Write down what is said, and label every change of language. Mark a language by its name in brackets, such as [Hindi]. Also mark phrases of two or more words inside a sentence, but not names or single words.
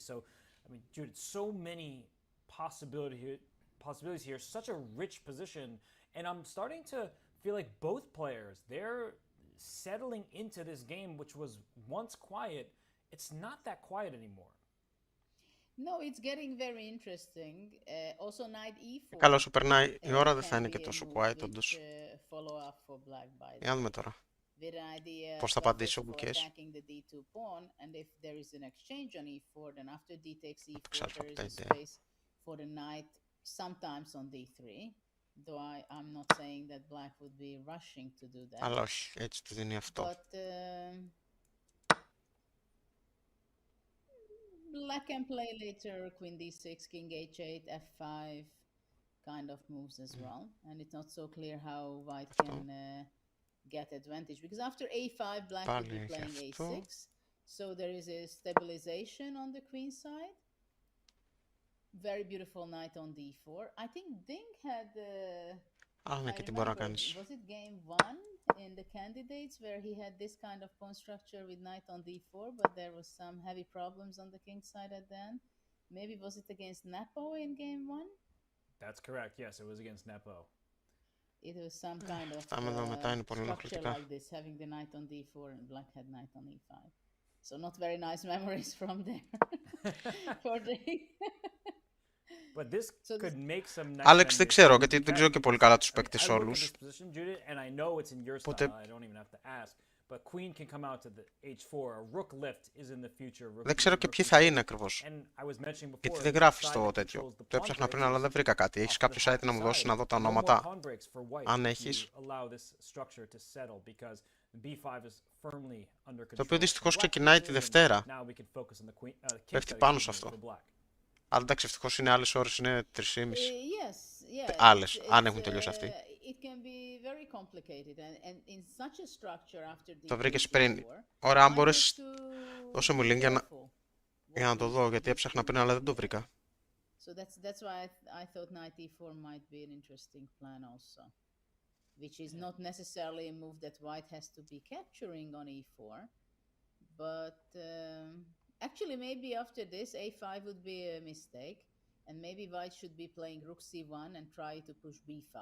[English] So, I mean, Judith, so many possibilities here, such a rich position, and I'm starting to feel like both players, they're settling into this game, which was once quiet. It's not that quiet anymore. No, it's getting very interesting. Also knight e4. [Greek] Καλά σου περνάει η ώρα, δεν θα [English] can [Greek] είναι [English] be [Greek] και [English] a [Greek] τόσο [English] move quiet which, [Greek] όντως. [English] follow up for black by [Greek] Για να [English] the [Greek] δούμε [English] way. [Greek] τώρα [English] With an idea [Greek] πώς θα [English] of [Greek] απαντήσει ο [English] first of all [Greek] Gukesh. [English] attacking the d2 pawn, and if there is an exchange on e4, then after d takes e4, [Greek] Ξάλφα [English] there is a [Greek] 5. [English] space for the knight, sometimes on d3, though I'm not saying that black would be rushing to do that. [Greek] Αλλά όχι, έτσι του δίνει αυτό. [English] But black can play later queen d6, king h8, f5 kind of moves as well, and it's not so clear how white can get advantage, because after a5 black would be playing a6, so there is a stabilization on the queen side. Very beautiful knight on d4. I think Ding had [Greek] ναι, και τι μπορεί να κάνεις. [English] was it game 1 in the candidates where he had this kind of pawn structure with knight on d4, but there was some heavy problems on the king side at the end. Maybe was it against Nepo in game 1? That's correct. Yes, it was against Nepo. It was some kind of [Greek] Αυτά εδώ μετά είναι πολύ [English] structure [Greek] ενοχλητικά. [English] like this, having the knight on d4 and black had knight on e5. So not very nice memories from there for the. But this could make some nice [Greek] Άλεξ, δεν [English] memories. [Greek] ξέρω, [English] You [Greek] γιατί [English] can [Greek] δεν ξέρω και πολύ καλά τους παίκτες [English] I look at [Greek] όλους. [English] this position, Judith, and I know it's in your style. [Greek] Οπότε [English] I don't even have to ask. But queen can come out to the h4. A rook lift is in the future. Rook [Greek] δεν ξέρω και ποιοι θα είναι ακριβώς. [English] And I was mentioning before, [Greek] Γιατί δεν [English] the [Greek] γράφει [English] side [Greek] το [English] that [Greek] τέτοιο. [English] controls the [Greek] Το [English] pawn [Greek] έψαχνα πριν, [English] breaks [Greek] αλλά δεν βρήκα κάτι. Έχεις [English] off [Greek] κάποιο [English] to the [Greek] site να μου [English] side. [Greek] δώσεις να δω τα [English] No more [Greek] ονόματα? [English] pawn breaks for white [Greek] Αν [English] if [Greek] έχεις. [English] you allow this structure to settle, because b5 is firmly under control. [Greek] Το οποίο δυστυχώς [English] Black [Greek] ξεκινάει τη [English] position, [Greek] Δευτέρα. [English] now we can focus on the queen, king [Greek] Πέφτει [English] side, [Greek] πάνω [English] excuse [Greek] σε [English] me, [Greek] αυτό. [English] for black. [Greek] Αλλά εντάξει, ευτυχώς είναι άλλες ώρες, είναι 3:30. [English] Yes, [Greek] Άλλες, αν έχουν τελειώσει αυτοί. [English] It can be very complicated, and in such a structure after [Greek] Το [English] d3, [Greek] βρήκες πριν. [English] d4, [Greek] Ωραία, αν [English] I [Greek] μπορείς, [English] have to [Greek] δώσε μου [English] be [Greek] link [English] careful [Greek] για να [English] what [Greek] το [English] moves [Greek] δω, [English] to [Greek] γιατί [English] do [Greek] έψαχνα [English] to [Greek] πριν, αλλά δεν το βρήκα. [English] So that's why I thought knight e4 might be an interesting plan also, which is not necessarily a move that white has to be capturing on e4, but actually maybe after this a5 would be a mistake, and maybe white should be playing rook c1 and try to push b5.